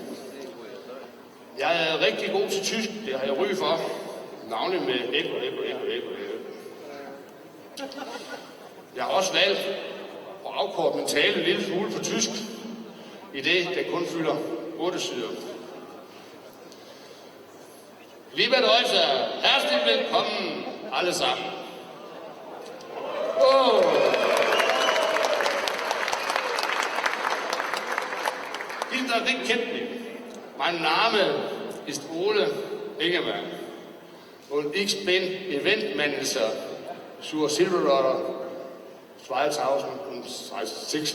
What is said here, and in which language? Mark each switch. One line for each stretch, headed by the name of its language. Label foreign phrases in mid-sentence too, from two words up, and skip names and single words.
Danish: Jeg er rigtig god til tysk, det har jeg ry for. Navnlig med ekko. Jeg har også valgt at afkorte min tale en lille smule på tysk, i det kun fylder 8 sider.
German: Liebe Deutsche, herzlich willkommen allesamt. Oh. Dieser Weg kennt mich. Mein Name ist Ole Ingemann und ich bin Eventmanager für Silverrudder 2016.